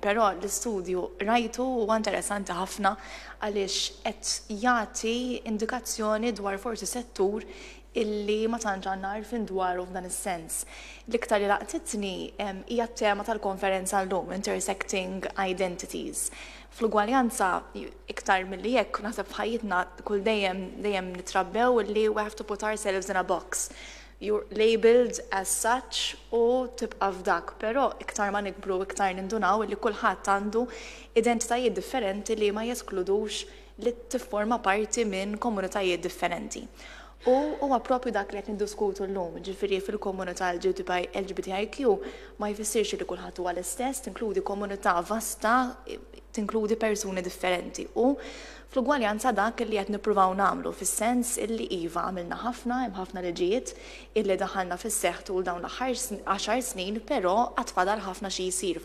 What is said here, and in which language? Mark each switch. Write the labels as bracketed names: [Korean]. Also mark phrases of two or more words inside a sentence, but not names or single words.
[Maltese] Però l-istudju rajtu huwa interessanti ħafna għaliex qed jagħti indikazzjoni dwar forsi settur illi ma tantx għandna għarfien dwaru f'dan is-sens. L-iktar li laqtitni hija t-tema tal-konferenza llum, Intersecting Identities. Fl-ugwaljanza iktar milli jekk naħseb f'ħajjitna kull dejjem nitrabbew illi [English] we have to put ourselves in a box. You're labeled as such [Maltese] u tibqa' f'dak, però iktar ma nikbru iktar nindunaw illi kulħadd għandu identitajiet differenti li ma jeskludux li tifforma parti minn komunitajiet differenti. U huwa proprju dak li qed niddiskutu llum, ġifieri fil-komunità LGBTIQ ma jfissirx li kulħadd huwa l-istess, tinkludi komunità vasta, tinkludi persuni differenti u fl-ugwaljanza dak li qed nippruvaw nagħmlu fis-sens illi iva għamilna ħafna liġijiet illi daħalna fis-seħħ tul dawn l-aħħar 10 snin, però qatt fadal ħafna xi jsir.